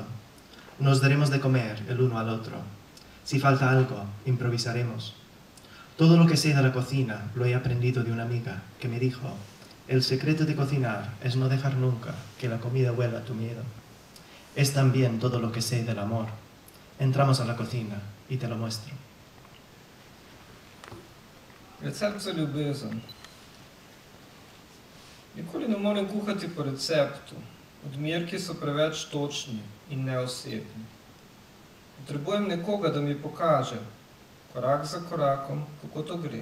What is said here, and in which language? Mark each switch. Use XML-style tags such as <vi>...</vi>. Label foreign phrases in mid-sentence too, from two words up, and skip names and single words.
<es>Nos daremos de comer el uno al otro. Si falta algo, improvisaremos. Todo lo que sé de la cocina lo he aprendido de una amiga que me dijo: el secreto de cocinar es no dejar nunca que la comida huela a tu miedo. Es también todo lo que sé del amor. Entramos a la cocina y te lo muestro.</es> <sl>Recept za ljubezen. Nikoli ne morem kuhati po receptu. Odmerki so preveč točni in neosebni. Potrebujem nekoga, da mi pokaže, korak za korakom, kako to gre.</sl>